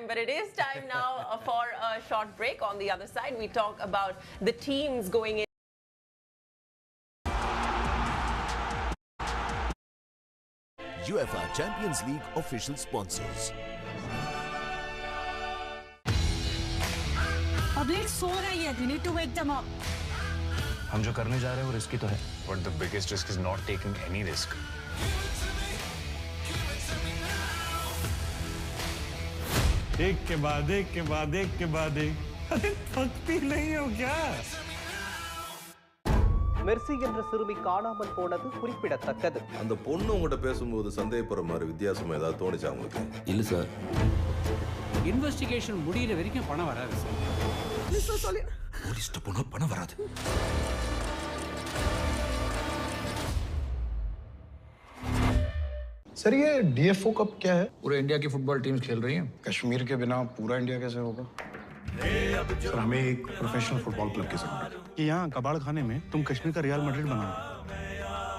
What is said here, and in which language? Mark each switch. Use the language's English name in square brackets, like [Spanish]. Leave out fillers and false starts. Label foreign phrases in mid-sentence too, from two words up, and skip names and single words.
[English] But it is time now for a short break. On the other side, we talk about the teams going in. UEFA Champions League official sponsors. [Hindi] पब्लिक सो रही है. [English] You need to wake them up. [Hindi] हम जो करने जा रहे हैं वो रिस्की तो है, [English] but the biggest risk is not taking any risk. [Hindi] एक के बाद एक के बाद एक के बाद एक, अरे थकती नहीं हो क्या? [Tamil] மெர்சி என்ற சிறுமி காணாமல் போனது குறிப்பிடத்தக்கது. அந்த பொண்ணு உங்ககிட்ட பேசும்போது சந்தேகப்படுற மாதிரி வித்தியாசமா ஏதாவது தோணுச்சா உங்களுக்கு? இல்ல சார். இன்வெஸ்டிகேஷன் முடியிற வரைக்கும் பணம் வராது சார். போலீஸ்ட்ட போனா பணம் வராது. [Hindi] सर ये डीएफओ कप क्या है? पूरे इंडिया की [English] football teams [Hindi] खेल रही हैं। कश्मीर के बिना पूरा इंडिया कैसे होगा? सर हमें एक [English] professional football club [Hindi] की जरूरत है कि यहाँ कबाड़ खाने में तुम कश्मीर का रियल मैड्रिड बनाओ।